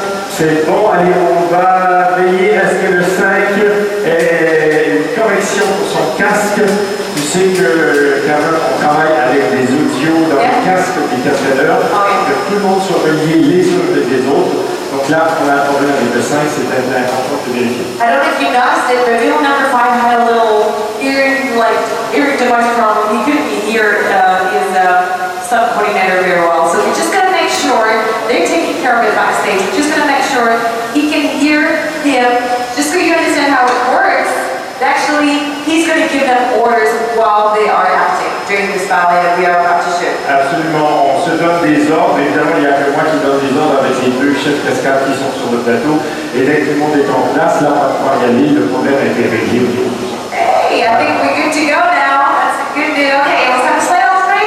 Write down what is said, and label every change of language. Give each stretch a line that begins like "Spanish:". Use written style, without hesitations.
French: C'est bon, allez, on va veiller à ce que le 5 ait une correction pour son casque. Tu sais que quand même, on travaille avec des audios dans le casque des caféteurs, que tout le monde soit relié les uns des autres. Donc là, on a un problème avec le 5, c'est important de vérifier.
English: I don't know if you noticed it, but vehicle number 5 had a little ear device problem. He couldn't hear his sub-coordinator very well. So we're just going to make sure they're taking care of it backstage. We're just going to make sure he can hear him. Just so you understand how it works, actually, he's going to give them orders while they are acting during this ballet that we are about to shoot.
French: Absolument, on se donne des ordres. Évidemment, il n'y a que moi qui donne des ordres avec les deux chefs cascades qui sont sur le plateau. Et dès que tout le monde est en place, là, on va pouvoir y aller. Le problème a été réglé au niveau du son.
English: Hey, I think we're good to go now. That's a good deal. Okay, let's have a slide on three.